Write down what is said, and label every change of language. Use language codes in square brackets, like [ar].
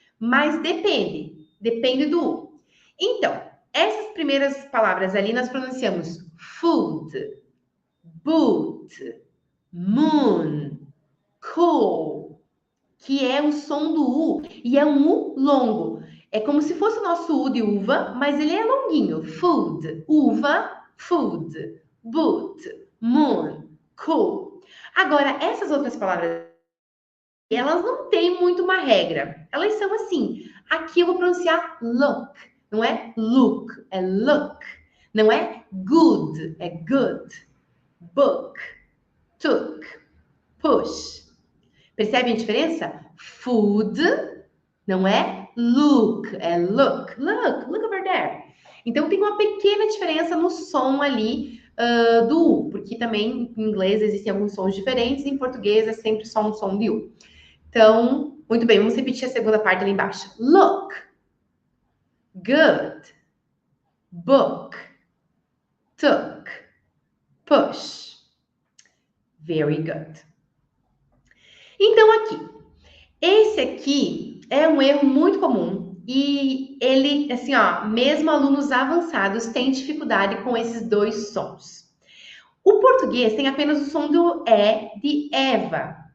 [pt] Mas depende do U. Então, essas primeiras palavras ali nós pronunciamos [en] food, boot, moon, cool, [pt] que é o som do U e é um U longo. É como se fosse o nosso U de uva, mas ele é longuinho. [en] Food, [pt] uva, [en] food, boot, moon, cool. [pt] Agora, essas outras palavras, elas não têm muito uma regra. Elas são assim. Aqui eu vou pronunciar look. Não é look, é look. Não é [en] good, [pt] é good. [en] Book, took, push. [pt] Percebem a diferença? Food não é look, é look. [en] Look over there. [pt] Então tem uma pequena diferença no som ali do U, porque também em inglês existem alguns sons diferentes, em português é sempre só um som de U. Então, muito bem, vamos repetir a segunda parte ali embaixo. [en] Look, good, book, took, push. Very good. [pt] Então, esse aqui é um erro muito comum e ele, assim, ó, mesmo alunos avançados têm dificuldade com esses dois sons. O português tem apenas o som do E de Eva.